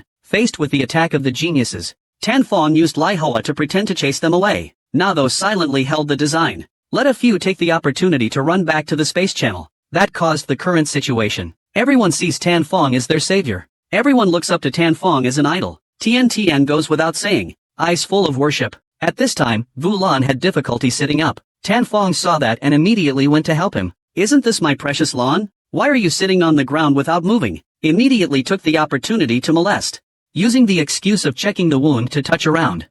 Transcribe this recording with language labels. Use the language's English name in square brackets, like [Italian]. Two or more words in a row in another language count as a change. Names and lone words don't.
[English] Faced with the attack of the geniuses, Tan Fong used Lai Hoa to pretend to chase them away. Nado silently held the design. Let a few take the opportunity to run back to the space channel. That caused the current situation. Everyone sees Tan Fong as their savior. Everyone looks up to Tan Fong as an idol. Tian Tian goes without saying, eyes full of worship. At this time, Vu Lan had difficulty sitting up. Tan Fong saw that and immediately went to help him. Isn't this my precious Lan? Why are you sitting on the ground without moving? Immediately took the opportunity to molest. Using the excuse of checking the wound to touch around.